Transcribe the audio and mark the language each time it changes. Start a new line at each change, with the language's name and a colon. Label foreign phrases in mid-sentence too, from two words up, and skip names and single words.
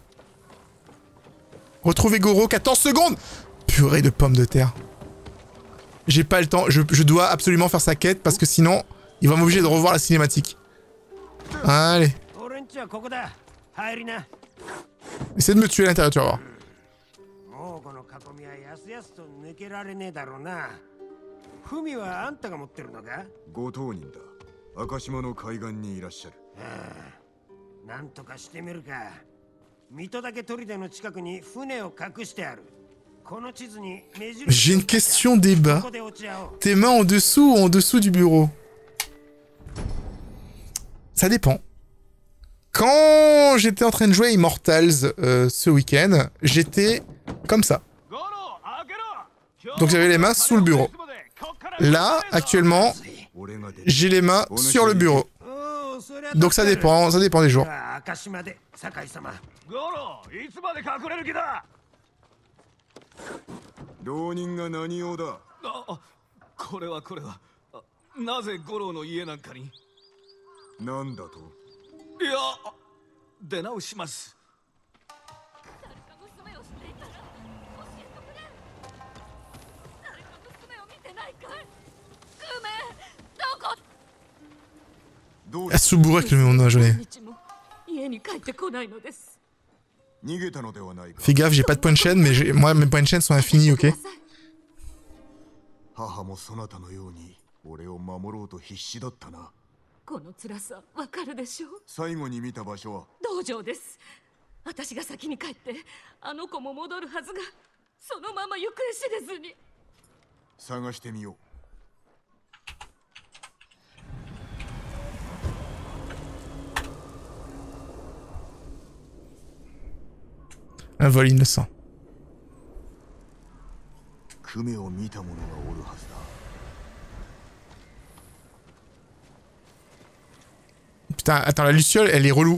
French: Retrouver Goro, 14 secondes. Purée de pommes de terre. J'ai pas le temps, je dois absolument faire sa quête parce que sinon, il va m'obliger de revoir la cinématique. Allez. Essaie de me tuer à l'intérieur, tu vas voir.
Japanese: 水戸岳砦の近くに船を隠してある。この地図に目印。
French: J'ai une question débat. Tes mains en dessous ou en dessous du bureau? Ça dépend. Quand j'étais en train de jouer à Immortals ce week-end, j'étais comme ça. Donc j'avais les mains sous le bureau. Là, actuellement, j'ai les mains sur le bureau. Donc ça dépend des jours.
Japanese: 浪人が何用だ。これはなぜ五郎の家なんかに。なんだと。いや、出直します。
French: Asubura que on a jamais. Fais gaffe, j'ai pas de points de chaîne, mais moi mes points de chaîne sont infinis, ok?
Japanese: 母もそなたのように俺を守ろうと必死だったな。この辛さわかるでしょ？最後に見た場所は道場です。私が先に帰ってあの子も戻るはずがそのまま行方知れずに。探してみよう。
French: Un vol innocent. Putain, attends, la Luciole, elle est relou.